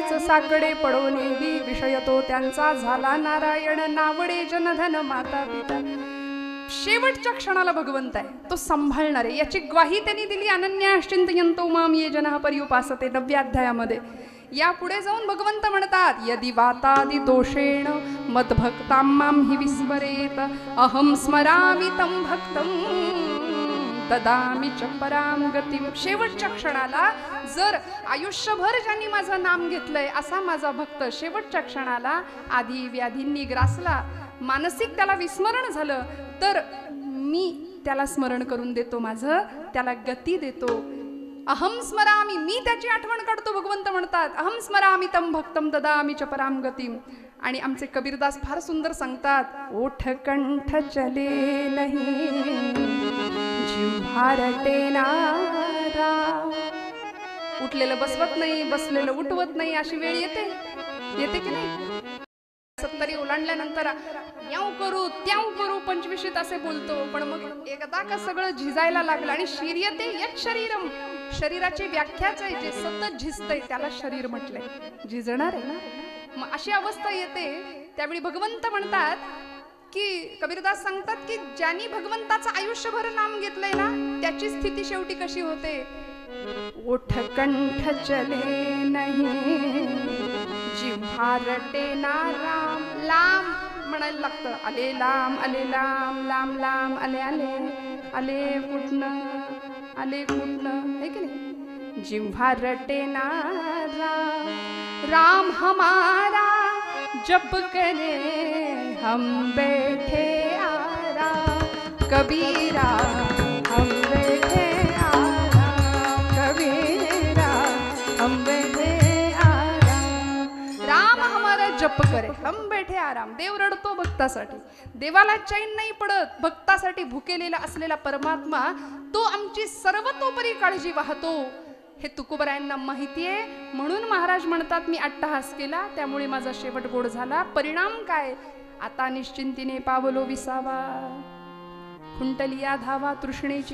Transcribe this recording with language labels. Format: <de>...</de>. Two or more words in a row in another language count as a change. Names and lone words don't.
<mr>साकडे पडोनेही विषय तो त्यांचा झाला नारायण नावडे जनधन माता पिता. शेवटच्या क्षणाला भगवंत आहे तो सांभाळणार आहे याची ग्वाही त्यांनी दिली.</mr> <sa>अनन्याश्चिंतयन्तो माम ये जनः पर्युपासते</sa> <mr>9व्या अध्यायामध्ये. या पुढे जाऊन भगवंत म्हणतात</mr> <sa>यदि वातादि दोषेण मद्भक्तां मां हि विस्मरेत अहं स्मरामि तं भक्तं ददामि च परां गतिं.</sa> <mr>शेवटच्या क्षणाला जर आयुष्यभर ज्यांनी माझं नाम घेतलंय असा माझा भक्त शेवटच्या क्षणाला आधी व्याधींनी ग्रासला मानसिक त्याला विस्मरण झालं तर मी त्याला स्मरण करून देतो माझं त्याला गती देतो.</mr> <sa>अहम स्मरामी</sa> <mr>मी त्याची आठवण काढतो. भगवंत म्हणतात</mr> <sa>अहम स्मरामी तम भक्तम ददामि च पराम गतिम.</sa> <mr>आणि आमचे कबीरदास फार सुंदर सांगतात</mr> <hi>ओठ कंठ चले नाही जिव्हार टेनारा.</hi> <mr>उठलेलं बसवत नाही बसलेलं उठवत नाही अशी वेळ येते की नाही. 70 ओलांडल्यानंतर याव करू त्याव करू 25 असे बोलतो पण मग एकदा का सगळं झिजायला लागलं आणि</mr> <sa>शरीयते यत् शरीरम</sa> <mr>शरीराची व्याख्याच आहे जे सतत झिजतंय त्याला शरीर म्हटलंय झिजणार आहे ना. मग अशी अवस्था येते त्यावेळी भगवंत म्हणतात की कबीरदास सांगतात की ज्यांनी भगवंताचं आयुष्यभर नाम घेतलंय ना त्याची स्थिती शेवटी कशी होते.</mr> <hi>ओठ कंठ चले नाही जिव्हा रटेना राम.</hi> <mr>लांब म्हणायला लागतं आले लांब लांब लांब आले आले आले कुठनं है की नाही.</mr> <hi>जिव्हा रटेना राम राम हमारा जप करे हम बैठे आराम कबीरा हम बैठे आराम कबीरा हम बैठे आराम. राम हमारा जप करे हम बैठे आराम.</hi> <mr>देव रडतो भक्तासाठी. देवाला चैन नाही पडत. भक्तासाठी भुकेलेला असलेला परमात्मा तो आमची सर्वतोपरी काळजी वाहतो हे तुकोबरायांना माहिती आहे. म्हणून महाराज म्हणतात मी अट्टहास केला त्यामुळे माझा शेवट गोड झाला. परिणाम काय आता निश्चिंतीने पावलो विसावा खुंटलिया धावा तृष्णेची.</mr>